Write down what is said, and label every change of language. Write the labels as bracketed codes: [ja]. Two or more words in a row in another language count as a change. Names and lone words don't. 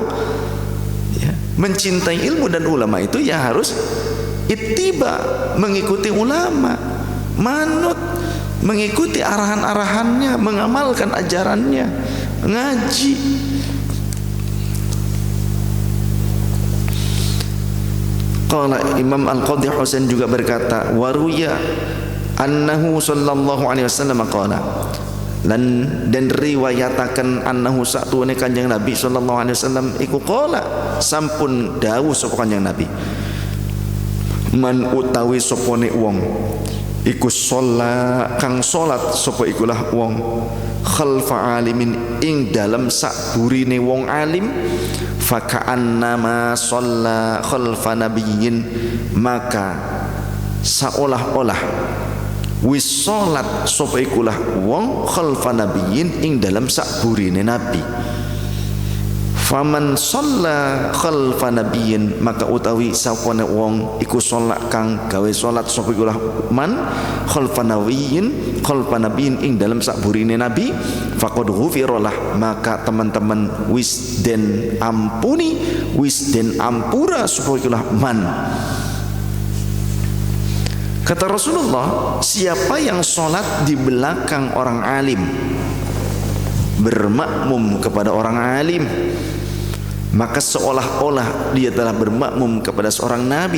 [id] Ya, mencintai ilmu dan ulama itu ya harus ittiba, mengikuti ulama, manut, mengikuti arahan-arahannya, mengamalkan ajarannya, ngaji. [ar] قال الإمام القاضي حسين [id] juga berkata, [ar] وروي أنه صلى الله عليه وسلم قال, dan riwayataken annahu [jv] satune Kanjeng Nabi [ar] صلى الله عليه وسلم [jv] iku qala, sampun dawuh sapa Kanjeng Nabi, man utawi sopone wong iku sholat kang salat sapa ikulah wong [ar] خلف عالم [jv] ing dalam sakburine wong alim, [ar] فكأنما صلى خلف نبي, [id] maka seolah-olah [jv] wis salat sapa ikulah wong [ar] خلف نبي [jv] ing dalam sakburine nabi. [ar] فمن صلى خلف نبي, [jv] maka utawi sapane wong iku salat kang gawe salat sapa ikulah [ar] من خلف نبي [jv] ing dalam sakburine nabi, [ar] فقد غفر له, [jv] maka teman-teman wis den ampuni, wis den ampura sapa ikulah man. [id] Kata Rasulullah, siapa yang sholat di belakang orang alim, bermakmum kepada orang alim, maka seolah-olah dia telah bermakmum kepada seorang nabi.